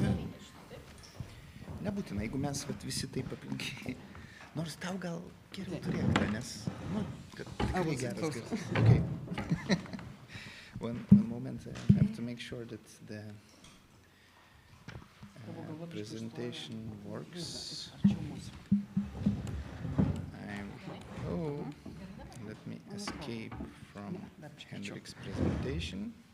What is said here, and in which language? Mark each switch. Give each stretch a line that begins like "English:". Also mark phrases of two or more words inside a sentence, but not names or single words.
Lithuanian: Nebūtina, jeigu mes visi taip aplinkiai. Nors tau gal geriau turėtume, nes, kad tikrai geras garsas.
English: Okay. One moment, I have to make sure that the presentation works. Let me escape from Henrik's presentation.